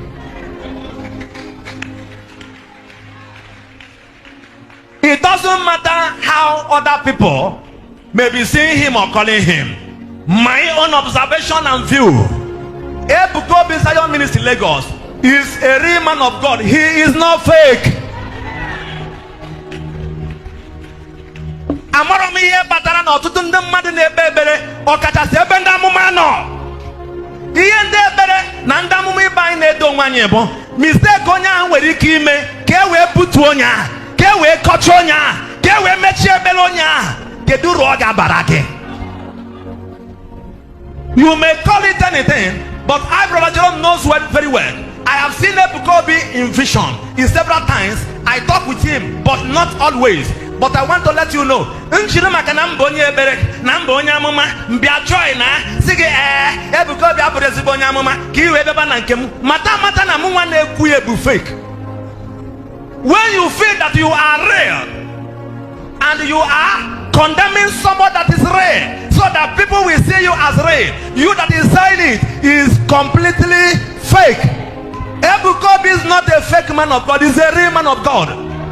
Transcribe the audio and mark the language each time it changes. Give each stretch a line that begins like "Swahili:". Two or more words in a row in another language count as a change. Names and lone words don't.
English: It doesn't matter how other people may be seeing him or calling him. My own observation and view, Ebuka Obi Zion Ministry Lagos is a real man of God. He is not fake.
Igbo: Amara m ihe batara na ọtụtụ ndị mmadụ na-ekpe ekpere ọkachasị ebe ndị amụma nọ. Ihe ndị ekpere na ndị amụma ibe anyị na-edo onwe anyị bụ mistake onye ahụ nwere ike ime ka e wee butuo onye ahụ, ka e wee kọcha onye ahụ, ka e wee mechie ekpere onye ahụ. Kedu uru ọ ga-abara gị?
English: You may call it anything, but I, Brother Jerome, knows very well. I have seen Ebuka Obi in vision in several times. I talk with him, but not always. But I want to let you know,
Igbo: nchiri maka na mba onye ebere na mba onye amụma mbịa joy na sị gị Ebuka Obi abụrụ ezigbo onye amụma ka i wee beba na nke m mata na mụ nwa na-ekwu ya bụ fake.
English: When you feel that you are real and you are condemning someone that is real so that people will see you as real, you that is saying it is completely fake. Ebuka Obi is not a fake man of God, he's a real man of God.